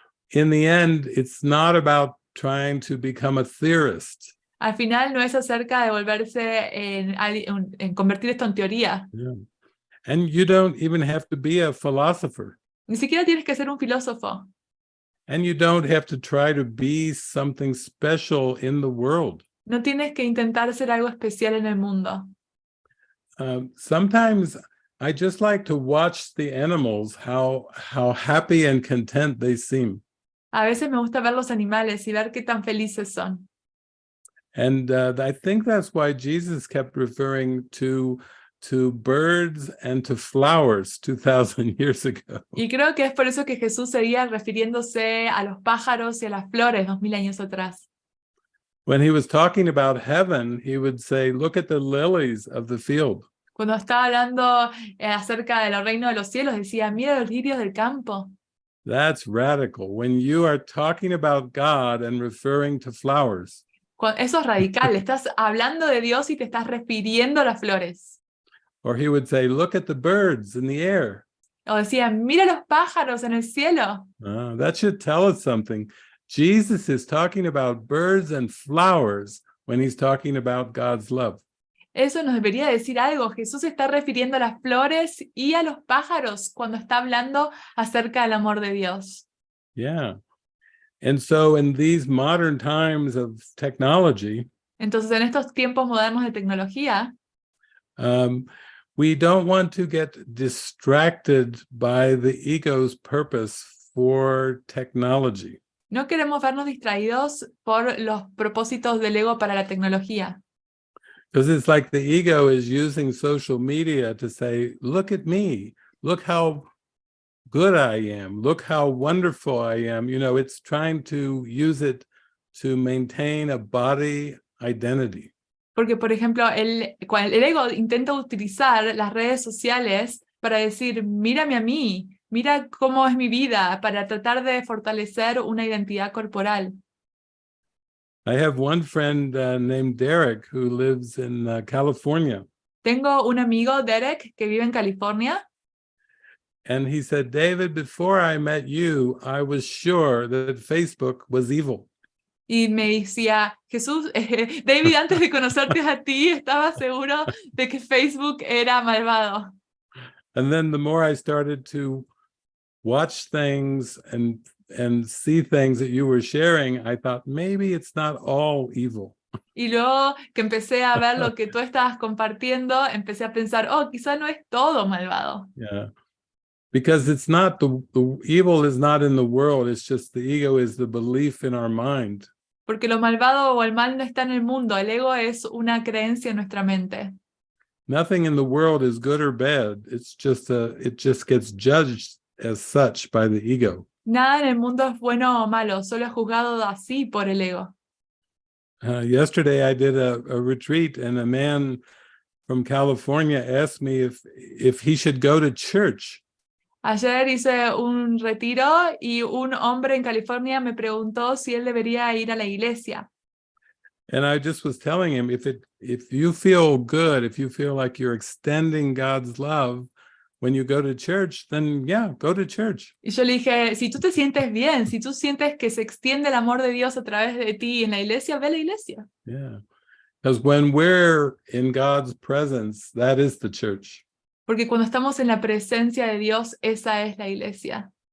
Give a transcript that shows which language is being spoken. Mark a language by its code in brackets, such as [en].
[en] In the end, it's not about trying to become a theorist. [es] Al final no es acerca de volverse en convertir esto en teoría. [en] Yeah. And you don't even have to be a philosopher. [es] Ni siquiera tienes que ser un filósofo. [en] And you don't have to try to be something special in the world. [es] No tienes que intentar ser algo especial en el mundo. [en] Sometimes I just like to watch the animals, how happy and content they seem. [es] A veces me gusta ver los animales y ver qué tan felices son. [en] And I think that's why Jesus kept referring to birds and to flowers 2,000 years ago. [es] Y creo que es por eso que Jesús seguía refiriéndose a los pájaros y a las flores 2000 años atrás. [en] When he was talking about heaven, he would say, look at the lilies of the field. [es] Cuando estaba hablando acerca del reino de los cielos, decía, mira los lirios del campo. [en] That's radical. When you are talking about God and referring to flowers. [es] Eso es radical, estás hablando de Dios y te estás refiriendo a las flores. [en] Or he would say, look at the birds in the air. [es] O decía, mira los pájaros en el cielo. [en] That should tell us something. Jesus is talking about birds and flowers when he's talking about God's love. [es] Eso nos debería decir algo. Jesús se está refiriendo a las flores y a los pájaros cuando está hablando acerca del amor de Dios. [en] Yeah. And so in these modern times of technology, [es] entonces en estos tiempos modernos de tecnología, [en] we don't want to get distracted by the ego's purpose for technology. [es] No queremos vernos distraídos por los propósitos del ego para la tecnología. [en] Because it's like the ego is using social media to say, look at me, look how good I am, look how wonderful I am. You know, it's trying to use it to maintain a body identity. [es] Porque, por ejemplo, el ego intenta utilizar las redes sociales para decir, mírame a mí, mira cómo es mi vida, para tratar de fortalecer una identidad corporal. [en] I have one friend named Derek who lives in California. [es] Tengo un amigo, Derek, que vive en California. [en] And he said, David, before I met you, I was sure that Facebook was evil. [es] Y me decía, Jesús, David, antes de conocerte a ti, estaba seguro de que Facebook era malvado. [en] And then the more I started to watch things and see things that you were sharing, I thought maybe it's not all evil. [es] Y luego que empecé a ver lo que tú estabas compartiendo, empecé a pensar, oh, quizá no es todo malvado. [en] Yeah. Because it's not the evil is not in the world, it's just the ego is the belief in our mind. [es] Porque lo malvado o el mal no está en el mundo, el ego es una creencia en nuestra mente. [en] Nothing in the world is good or bad. It's just it just gets judged as such by the ego. [es] Nada en el mundo es bueno o malo, solo es juzgado así por el ego. [en] Yesterday I did a retreat and a man from California asked me if he should go to church. [es] Ayer hice un retiro y un hombre en California me preguntó si él debería ir a la iglesia. [en] And I just was telling him, if you feel good, if you feel like you're extending God's love when you go to church, then yeah, go to church. [es] Y yo le dije, si tú te sientes bien, si tú sientes que se extiende el amor de Dios a través de ti en la iglesia, ve a la iglesia. [en] Yeah, because when we're in God's presence, that is the church. [es] Porque cuando estamos en la presencia de Dios, esa es la iglesia.